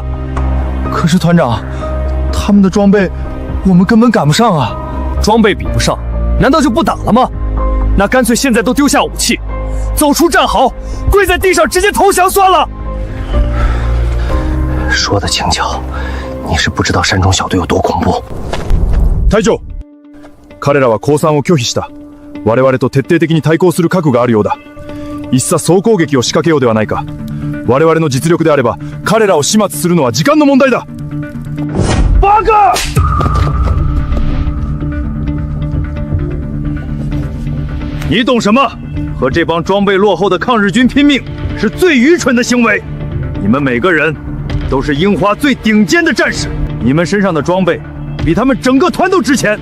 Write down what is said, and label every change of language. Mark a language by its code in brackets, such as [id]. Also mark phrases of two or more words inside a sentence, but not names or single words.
[zh] 可是团长，他们的装备我们根本赶不上啊！装备比不上，难道就不打了吗？那干脆现在都丢下武器，走出战壕，跪在地上直接投降算了。说的轻巧，你是不知道山中小队有多恐怖。 [ja] 隊長、彼らは降参を拒否した。我々と徹底的に対抗する覚悟があるようだ。いっさ総攻撃を仕掛けようではないか。我々の実力であれば、彼らを始末するのは時間の問題だ。バカ！ [zh] 你懂什么？和这帮装备落后的抗日军拼命，是最愚蠢的行为。你们每个人都是樱花最顶尖的战士，你们身上的装备比他们整个团都值钱。